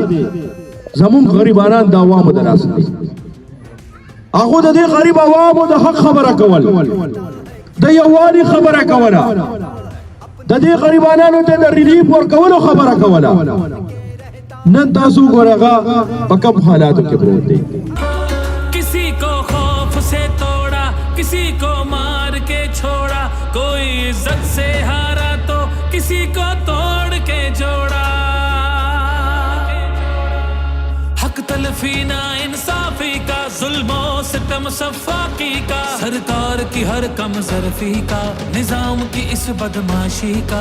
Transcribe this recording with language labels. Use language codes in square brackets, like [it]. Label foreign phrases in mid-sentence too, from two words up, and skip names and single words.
[ps] زمونږ غریبانان د عوامو د لاسه دی. هغه د دې غریب عوامو د حق خبره کول، د یووالي خبره کوله، د دې غریبانو ته د ریلیف ورکولو خبره کوله. نن تاسو ګورئ هغه په کوم حالاتو کې پروت دی. [ur] کسی کو خوف سے توڑا، کسی کو مار کے چھوڑا، کوئی عزت سے ہارا تو کسی کو توڑ کے جوڑا. حق تلفی نا انصافی کا، ظلم و ستم سفاکی کا، سرکار کی ہر کم ظرفی کا، نظام کی اس بدمعاشی کا.